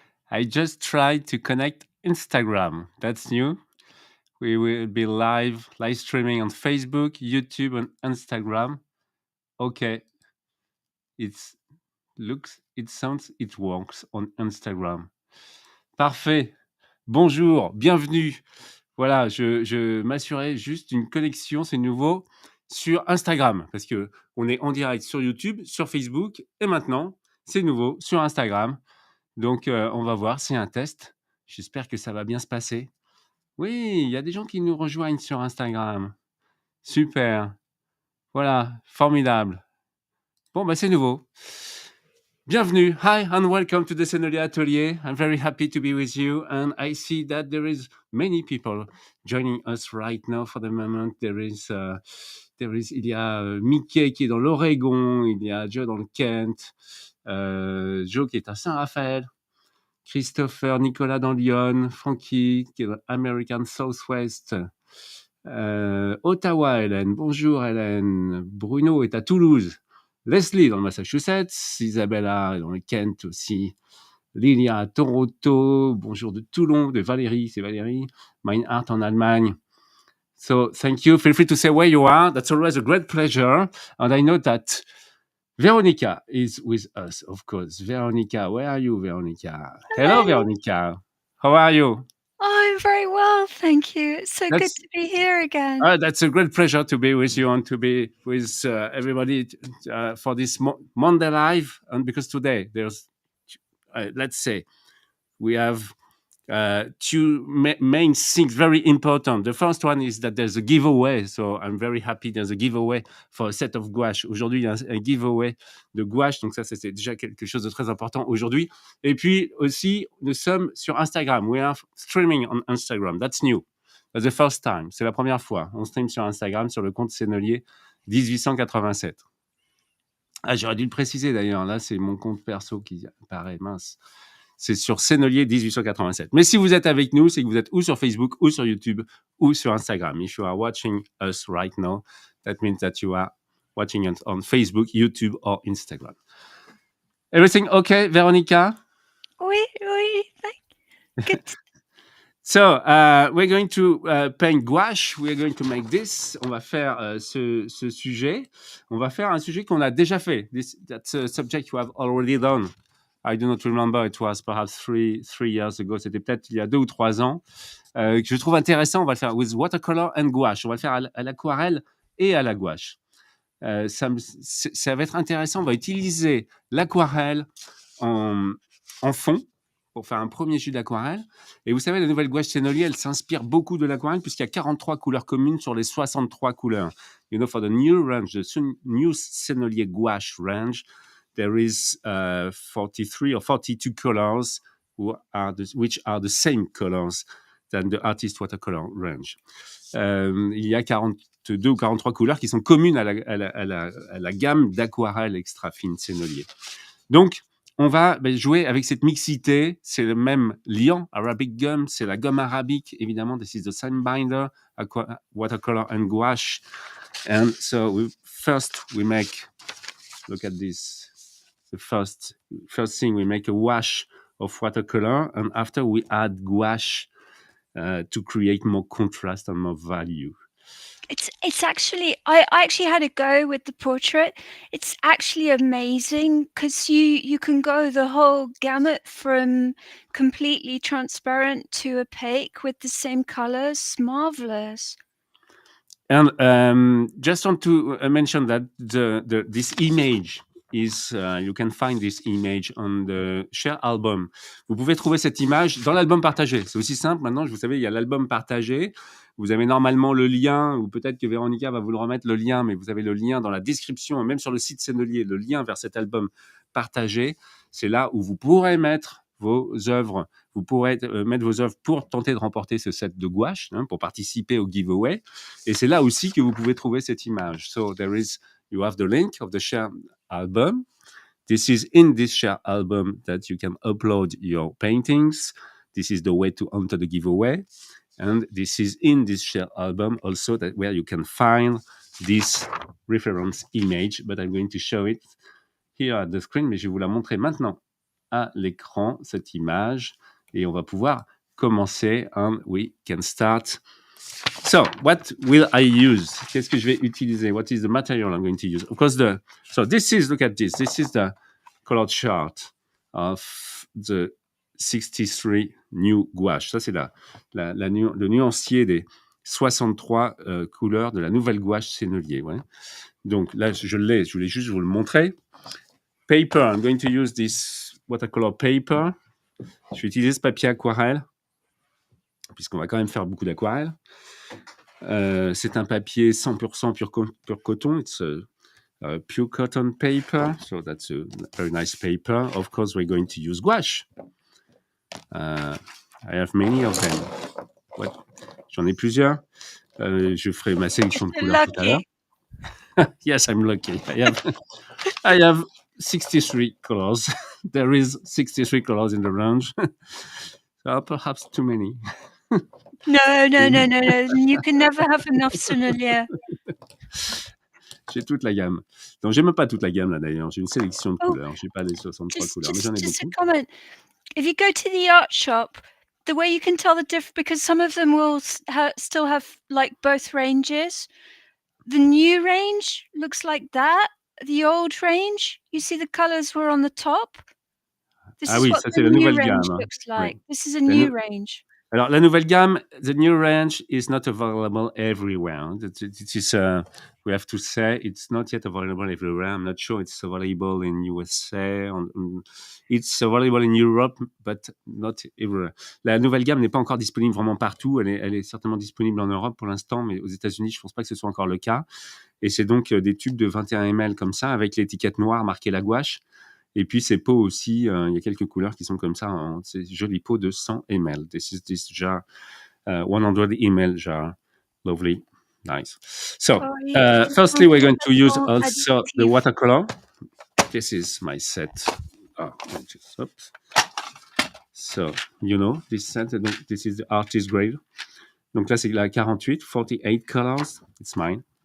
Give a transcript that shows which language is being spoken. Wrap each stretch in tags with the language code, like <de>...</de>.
<en>I just tried to connect Instagram. That's new. We will be live streaming on Facebook, YouTube, and Instagram. Okay, it sounds, it works on Instagram.</en> <fr>Parfait. Bonjour, bienvenue. Voilà, je m'assurais juste une connexion, c'est nouveau, sur Instagram, parce que on est en direct sur YouTube, sur Facebook, et maintenant, c'est nouveau sur Instagram. Donc, on va voir, c'est un test. J'espère que ça va bien se passer. Oui, il y a des gens qui nous rejoignent sur Instagram. Super. Voilà, formidable. Bon, bah, c'est nouveau. Bienvenue.</fr> <en>Hi and welcome to the Sennelier Atelier. I'm very happy to be with you, and I see that there is many people joining us right now for the moment.</en> <fr>Il y a Mickey qui est dans l'Oregon, il y a Joe dans le Kent, Joe qui est à Saint-Raphaël, Christopher, Nicolas dans Lyon, Frankie qui est dans American Southwest, Ottawa, Hélène. Bonjour Hélène. Bruno est à Toulouse. Leslie dans le Massachusetts, Isabella dans le Kent aussi, Lilia à Toronto, bonjour de Toulon, de Valérie, c'est Valérie, Meinhardt en Allemagne.</fr> <en>So thank you, feel free to say where you are, that's always a great pleasure, and I know that Veronica is with us, of course. Veronica, where are you, Veronica? Hello, Veronica, how are you? Oh, I'm very well, thank you. It's so good to be here again. That's a great pleasure to be with you and to be with everybody for this Monday Live. And because today there's, let's say, we have two main things very important. The first one is that there's a giveaway. So I'm very happy there's a giveaway for a set of gouache.</en> <fr>Aujourd'hui, il y a un giveaway de gouache. Donc ça, c'est déjà quelque chose de très important aujourd'hui. Et puis aussi, nous sommes sur Instagram.</fr> <en>We are streaming on Instagram. That's new. That's the first time.</en> <fr>C'est la première fois. On stream sur Instagram, sur le compte Sennelier 1887. Ah, j'aurais dû le préciser d'ailleurs. Là, c'est mon compte perso qui apparaît, mince. C'est sur Sennelier 1887. Mais si vous êtes avec nous, c'est que vous êtes ou sur Facebook, ou sur YouTube, ou sur Instagram.</fr> <en>If you are watching us right now, that means that you are watching us on Facebook, YouTube, or Instagram. Everything okay, Veronica?</en> <fr>Oui,</fr> <en>good. So, we're going to paint gouache. We're going to make this.</en> <fr>On va faire ce sujet. On va faire un sujet qu'on a déjà fait.</fr> <en>That's a subject you have already done. I do not remember. It was perhaps three years ago.</en> <fr>C'était peut-être il y a 2 ou 3 ans. Que je trouve intéressant. On va le faire</fr> <en>with watercolor and gouache.</en> <fr>On va le faire à l'aquarelle et à la gouache. Ça va être intéressant. On va utiliser l'aquarelle en fond pour faire un premier jus d'aquarelle. Et vous savez, la nouvelle gouache Sennelier, elle s'inspire beaucoup de l'aquarelle puisqu'il y a 43 couleurs communes sur les 63 couleurs.</fr> <en>You know, for the new range, the new Sennelier gouache range, there is 43 or 42 colors which are the same colors than the artist watercolor range.</en> <fr>Il y a 42 ou 43 couleurs qui sont communes à la gamme d'aquarelle extra fine Sennelier. Donc, on va jouer avec cette mixité. C'est le même liant, Arabic gum, c'est la gomme arabique, évidemment.</fr> <en>This is the same binder, watercolor and gouache. And so first we make, look at this. The first thing, we make a wash of watercolor, and after we add gouache to create more contrast and more value. It's actually, I actually had a go with the portrait. It's actually amazing because you can go the whole gamut from completely transparent to opaque with the same colors. Marvelous. And just want to mention that this image is, you can find this image on the share album.</en> <fr>Vous pouvez trouver cette image dans l'album partagé. C'est aussi simple. Maintenant, vous savez, il y a l'album partagé. Vous avez normalement le lien, ou peut-être que Véronica va vous le remettre, le lien, mais vous avez le lien dans la description, même sur le site Sennelier, le lien vers cet album partagé. C'est là où vous pourrez mettre vos œuvres. Vous pourrez mettre vos œuvres pour tenter de remporter ce set de gouache, pour participer au giveaway. Et c'est là aussi que vous pouvez trouver cette image.</fr> <en>So you have the link of the share album. This is in this share album that you can upload your paintings. This is the way to enter the giveaway. And this is in this share album also where you can find this reference image. But I'm going to show it here at the screen,</en> <fr>mais je vais vous la montrer maintenant à l'écran cette image et on va pouvoir commencer.</fr> <en>And we can start. So, what will I use?</en> <fr>Qu'est-ce que je vais utiliser?</fr> <en>What is the material I'm going to use? Of course, so this is, look at this. This is the color chart of the 63 new gouache.</en> <fr>Ça, c'est le nuancier des 63 couleurs de la nouvelle gouache Sennelier. Ouais. Donc là, je voulais juste vous le montrer.</fr> <en>Paper, I'm going to use this watercolor paper.</en> <fr>Je vais utiliser ce papier aquarelle, puisqu'on va quand même faire beaucoup d'aquarelle. C'est un papier 100% pur coton.</fr> <en>It's a pure cotton paper, so that's a very nice paper. Of course, we're going to use gouache. I have many of them.</en> <fr>Ouais. J'en ai plusieurs. Je ferai ma sélection de couleurs tout à l'heure.</fr> <en>Yes, I'm lucky. I have 63 colors. There is 63 colors in the range. Perhaps too many. No. You can never have enough Sennelier.</en> <fr>J'ai toute la gamme. Donc, j'ai même pas toute la gamme là d'ailleurs. J'ai une sélection de couleurs. J'ai pas les 63 couleurs, mais j'en ai beaucoup.</fr> <en>Just a comment. If you go to the art shop, the way you can tell the difference, because some of them will still have like both ranges. The new range looks like that. The old range, you see the colors were on the top. This is what the new range looks like. Oui. This is a new range.</en> <fr>Alors, la nouvelle gamme,</fr> <en>the new range is not available everywhere. It is, we have to say, it's not yet available everywhere. I'm not sure it's available in USA. It's available in Europe, but not everywhere.</en> <fr>La nouvelle gamme n'est pas encore disponible vraiment partout. Elle est certainement disponible en Europe pour l'instant, mais aux États-Unis, je ne pense pas que ce soit encore le cas. Et c'est donc des tubes de 21 ml comme ça, avec l'étiquette noire marquée la gouache. Et puis, ces pots aussi, il y a quelques couleurs qui sont comme ça, ces jolis pots de 100 ml.</fr> <en>This is this jar, 100 ml jar. Lovely. Nice. So, firstly, we're going to use also the watercolor. This is my set. Oops. So, you know, this set, this is the artist grade.</en> <fr>Donc là, c'est la 48</fr> <en>colors. It's mine.</en>